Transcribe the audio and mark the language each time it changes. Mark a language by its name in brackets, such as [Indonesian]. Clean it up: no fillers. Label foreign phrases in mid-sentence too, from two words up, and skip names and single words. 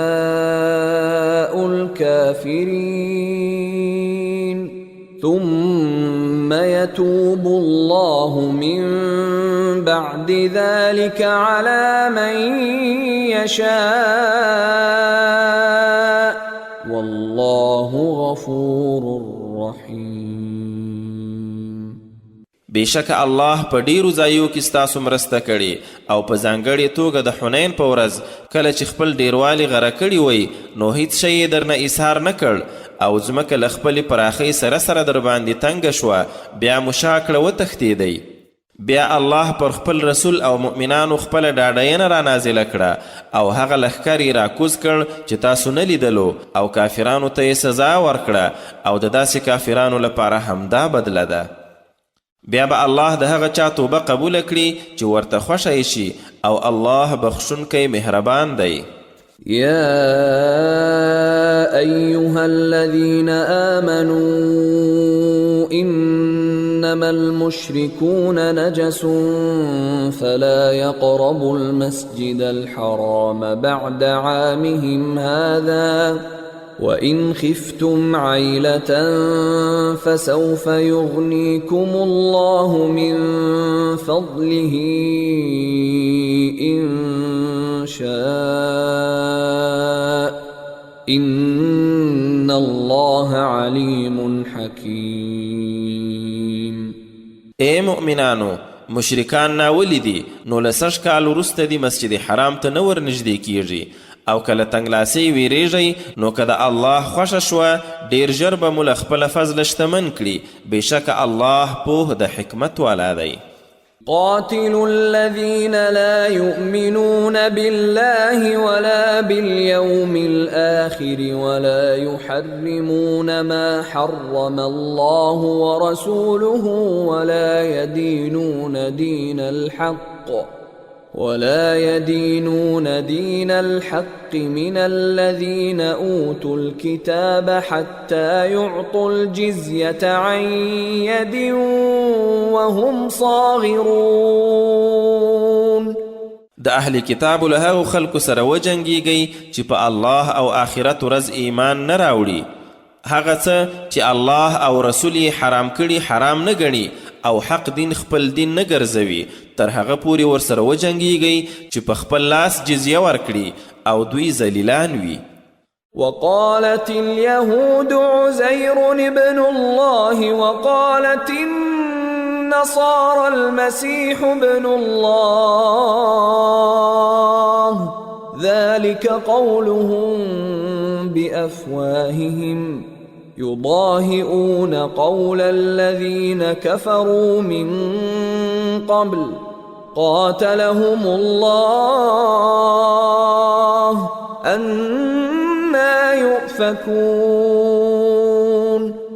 [Arabic] الكافرين ثم يتوب الله من بعد ذلك على من يشاء والله غفور رحيم [Pashto] بېشکه الله په ډیرو ځایو کې ستاسو مرسته کړې او په ځانګړې توګه د حنین په ورځ کله چې خپل ډیروالي غره کړي وی نو هیڅ شی یې درنه اظهار نه کړ او ځمکه له خپلې پراخۍ سره سره در باندې تنګه شوه بیا مو شا کړه وتښتېدئ بیا الله پر خپل رسول او مؤمنانو خپله ډاډینه را نازله کړه او هغه لښکر یې راکوز کړ چې تاسو نه لیدلو او کافرانو ته یې سزا ورکړه او د داسې کافرانو لپاره همدا بدله ده بیا به الله د هغه چا توبه قبوله کړي چې ورته خوښه شي او الله بخښونکی مهربان دی [Arabic] يا أيها الذين آمنوا إنما المشركون نجس فلا يقربوا المسجد الحرام بعد عامهم هذا وإن خفتم عيلة فسوف يغنيكم الله من فضله إن شاء إن الله عليم حكيم [Pashto] اے مؤمنانو مشرکان ناولی دي نو له 100 کال وروسته دي مسجد حرام ته نه ورنږدې کیږي او کله تنګلاسۍ ویریږئ نو که د الله خوښه شوه ډیر ژر به مو له خپله فضله شتمن کړي بېشکه الله پوه د حکمت والا دی. [Arabic] قاتلوا الذين لا يؤمنون بالله ولا باليوم الآخر ولا يحرمون ما حرم الله ورسوله ولا يدينون دين الحق من الذين أوتوا الكتاب حتى يعطوا الجزية عن يد وهم صاغرون. [Pashto] د اهل کتاب له هغو خلکو سره وجنګیږئ چې په الله او آخرت ورځ ایمان نه راوړي. هغه څه چې الله او رسول یې حرام کړي حرام نه ګڼي او حق دین خپل دین نه ګرځوي تر هغه پورې ورسره وجنګیږئ چې په خپل لاس جزیه ورکړي او دوی ذلیلان وي. [Arabic] وقالت اليهود عزير ابن الله وقالت النصارى المسيح ابن الله ذلك قولهم بأفواههم يضاهئون قول الذين كفروا من قبل قاتلهم الله أنى يؤفكون.